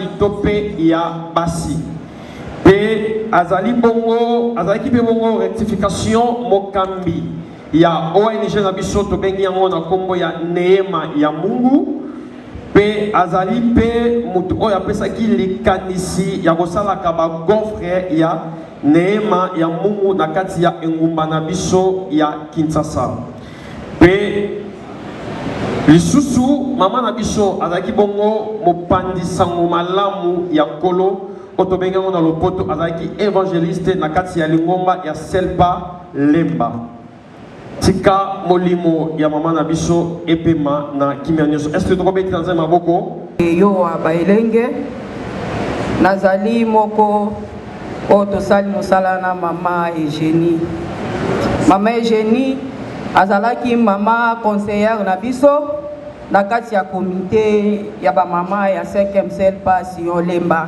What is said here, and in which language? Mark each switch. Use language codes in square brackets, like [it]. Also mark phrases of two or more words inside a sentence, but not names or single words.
[ln] to pe ya basi pe azali bongo azalaki pe bongo rectification mokambi ya ONG na biso to bengi yango na kombo ya Neema ya Mungu pe azali pe mutu o apesaki likanisi ya kosalaka ba gofre ya Neema ya Mungu na kati ya engumba na biso ya Kinshasa. Pe lisusu mama na biso azaki bongo mopandisa malamu ya nkolo otobenga na lopoto azaki évangéliste na kati ya lingomba ya Selpa Lemba. tika molimo ya mama na biso epema na kimia nyonso. [fr] Est-ce que tu peux dans un maboko? [ln] Yo abailenge nazali moko o tosali mosala na mama Eugénie. Mama Eugénie azalaki mama conseillère na biso na kati ya comité ya ba mama ya 5e ciel passion lemba.